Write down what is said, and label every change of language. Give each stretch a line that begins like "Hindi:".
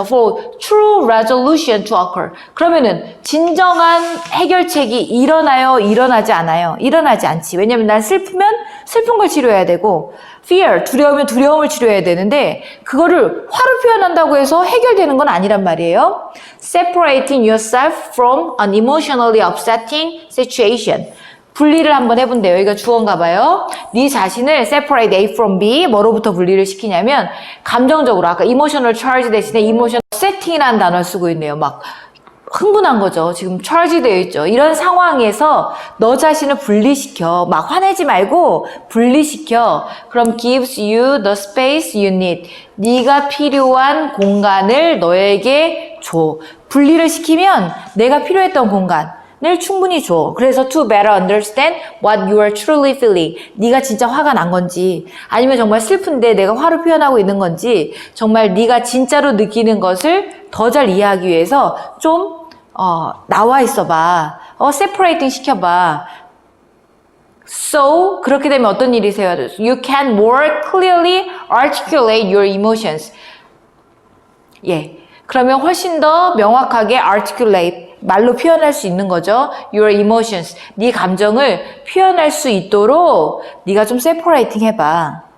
English: For true resolution to occur.
Korean: 그러면은 진정한 해결책이 일어나요? 일어나지 않아요? 일어나지 않지. 왜냐면 난 슬프면 슬픈 걸 치료해야 되고,
English: fear,
Korean: 두려우면 두려움을 치료해야 되는데 그거를 화로 표현한다고 해서 해결되는 건 아니란 말이에요.
English: Separating yourself from an emotionally upsetting situation.
Korean: 분리를 한번 해본대요. 여기가 주어인가 봐요. 네 자신을
English: separate A from B,
Korean: 뭐로부터 분리를 시키냐면 감정적으로, 아까
English: emotional charge
Korean: 대신에
English: emotional setting
Korean: 이라는 단어를 쓰고 있네요. 막 흥분한 거죠. 지금 charge 되어 있죠. 이런 상황에서 너 자신을 분리시켜. 막 화내지 말고 분리시켜. 그럼
English: gives you the space you need.
Korean: 네가 필요한 공간을 너에게 줘. 분리를 시키면 내가 필요했던 공간 을 충분히 줘. 그래서
English: to better understand what you are truly feeling.
Korean: 네가 진짜 화가 난 건지, 아니면 정말 슬픈데 내가 화를 표현하고 있는 건지, 정말 네가 진짜로 느끼는 것을 더 잘 이해하기 위해서 좀 나와 있어봐. separating 시켜봐.
English: So,
Korean: 그렇게 되면 어떤 일이 있어요?
English: You can more clearly articulate your emotions.
Korean: 예. 그러면 훨씬 더 명확하게 articulate, 말로 표현할 수 있는 거죠.
English: Your emotions.
Korean: 네 감정을 표현할 수 있도록 네가 좀 separating 해봐.